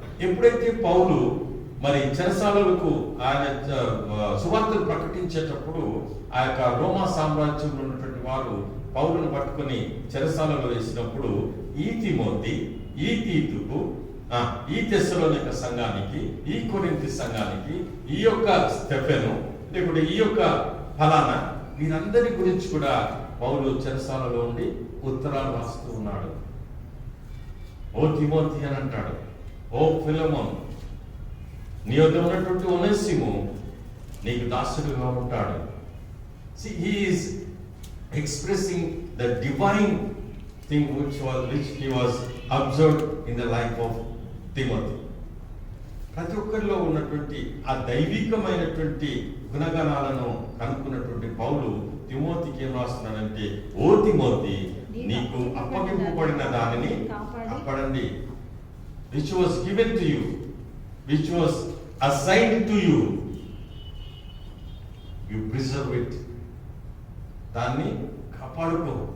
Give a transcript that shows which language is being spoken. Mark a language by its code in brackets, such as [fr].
[te] ఎప్పుడైతే పౌలు మరి చెరసాలకు ఆయన సువార్తను ప్రకటించేటప్పుడు ఆ యొక్క రోమా సామ్రాజ్యంలో ఉన్నటువంటి వారు పౌలును పట్టుకొని చెరసాలలో వేసినప్పుడు ఈ తిమోతి, ఈ తీతుకు, ఈ తెస్సలోనిక సంఘానికి, ఈ కొరింథీ సంఘానికి, ఈ యొక్క స్టెఫెను, లేకుంటే ఈ యొక్క ఫలానా, వీరందరి గురించి కూడా పౌలు చెరసాలలో ఉండి ఉత్తరాలు రాస్తూ ఉన్నాడు. ఓ తిమోతి అని అంటాడు. ఓ ఫిలమోన్, నీ వద్ద ఉన్నటువంటి ఒనేసిము నీకు దాసుడుగా ఉంటాడు. [en] See, he is expressing the divine thing which he was observed in the life of Timothy. [te] ప్రతి ఒక్కరిలో ఉన్నటువంటి ఆ దైవికమైనటువంటి గుణగణాలను కనుక్కున్నటువంటి పౌలు తిమోతికి ఏం రాస్తున్నాడంటే, ఓ తిమోతి, నీకు అప్పగింపబడిన దానిని కాపాడండి. [en] which was given to you, which was assigned to you, you preserve it. [te] దాన్ని కాపాడుకో.